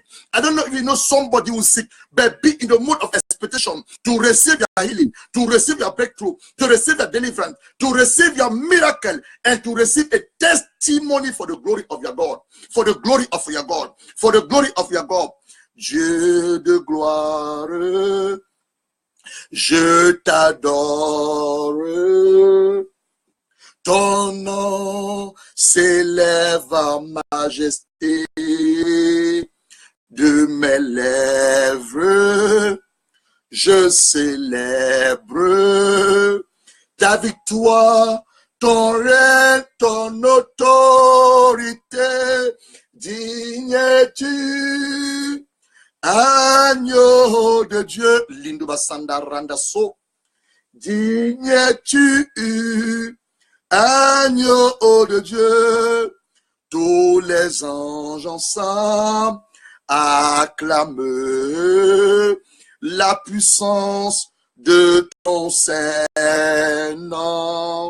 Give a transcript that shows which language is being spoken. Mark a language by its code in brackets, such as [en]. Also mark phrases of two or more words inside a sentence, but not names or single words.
[en] I don't know if you know somebody who's sick, but be in the mood of expectation to receive your healing, to receive your breakthrough, to receive your deliverance, to receive your miracle, and to receive a testimony for the glory of your God. For the glory of your God. For the glory of your God. [fr] Dieu de gloire, je t'adore. Ton nom s'élève en majesté de mes lèvres. Je célèbre ta victoire, ton règne, ton autorité. Digne es-tu, agneau de Dieu. Lindo basanda randa so. Digne es-tu, agneau de Dieu. Tous les anges ensemble acclament la puissance de ton Saint-Nom.